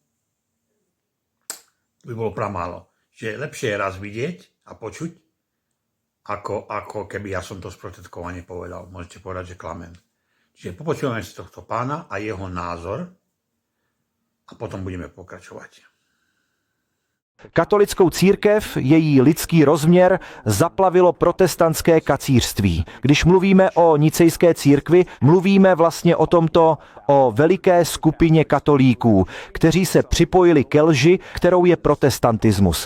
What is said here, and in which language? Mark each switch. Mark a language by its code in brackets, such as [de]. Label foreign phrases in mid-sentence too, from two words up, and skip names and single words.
[sk] To by bolo pramálo. Že lepšie je raz vidieť a počuť, ako keby ja som to sprostredkovane povedal. Môžete povedať, že klamem. Čiže popočujeme si tohto pána a jeho názor a potom budeme pokračovať. [cs] Katolickou církev, její lidský rozměr, zaplavilo protestantské kacířství. Když mluvíme o nicejské církvi, mluvíme vlastně o veliké skupině katolíků, kteří se připojili ke lži, kterou je protestantismus.